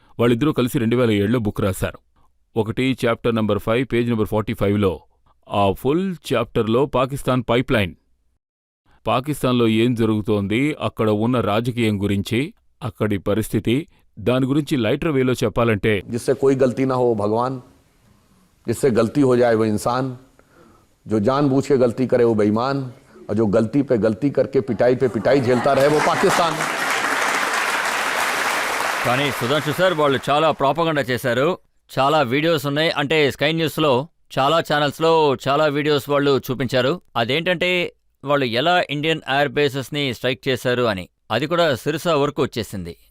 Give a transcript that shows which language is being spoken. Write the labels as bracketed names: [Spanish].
[Telugu] వాళ్ళిద్దరూ కలిసి 2007లో బుక్ రాశారు. ఒకటి చాప్టర్ నంబర్ 5 పేజ్ నంబర్ 45లో ఆ ఫుల్ చాప్టర్లో పాకిస్తాన్ పైప్లైన్, పాకిస్తాన్లో ఏం జరుగుతోంది, అక్కడ ఉన్న రాజకీయం గురించి, అక్కడి పరిస్థితి, దాని గురించి లైటర్ వేలో చెప్పాలంటే, [Hindi] जिससे कोई गलती ना हो भगवान, जिससे गलती हो जाए वो इंसान, जो जानबूझ के गलती करे वो बेईमान, और जो गलती पे गलती करके पिटाई पे पिटाई झेलता रहे वो पाकिस्तान. [Telugu] కానీ సుధాంశు సార్, వాళ్ళు చాలా ప్రాపగండా చేశారు. చాలా వీడియోస్ ఉన్నాయి. అంటే స్కై న్యూస్లో చాలా ఛానల్స్లో చాలా వీడియోస్ వాళ్ళు చూపించారు. అదేంటంటే వాళ్ళు ఎలా ఇండియన్ ఎయిర్ బేసెస్ని స్ట్రైక్ చేశారు అని. అది కూడా సిరిసా వరకు వచ్చేసింది.